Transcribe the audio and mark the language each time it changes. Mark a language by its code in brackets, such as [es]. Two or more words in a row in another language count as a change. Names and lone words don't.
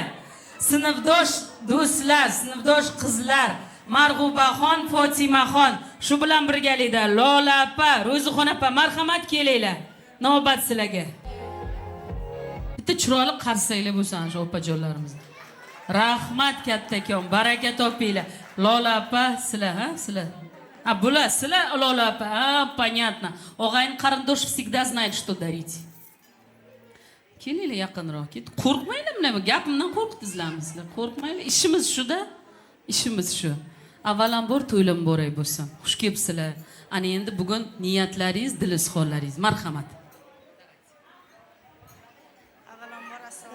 [uz] Sinfdosh do'stlar, sinfdosh qizlar, Marg'ubaxon, Fotimaxon, shu bilan birgalikda Lola opa, Ro'zixon opa, marhamat kelinglar. navbat sizlarga. Bitta chiroyli qarsanglar bo'lsin shu opajonlarimizni. Rahmat kattakon, baraka topinglar. Lola opa, sizlar, ha, sizlar. А bular sizlar Lola opa, понятно. Og'ayin qarindosh [ru] всегда знает, что дарить. [uz] Kelinglar yaqinroq, ket. Qo'rqmanglar nima? Gapimdan qo'rqdingizlarmi sizlar? Qo'rqmanglar. Ishimiz shu-da. Ishimiz shu. Avvalambor to'ylam boray bo'lsin. Xush kelibsizlar. Ana endi bugun niyatlaringiz, dilizxonlaringiz. Marhamat. Avvalambor assalomu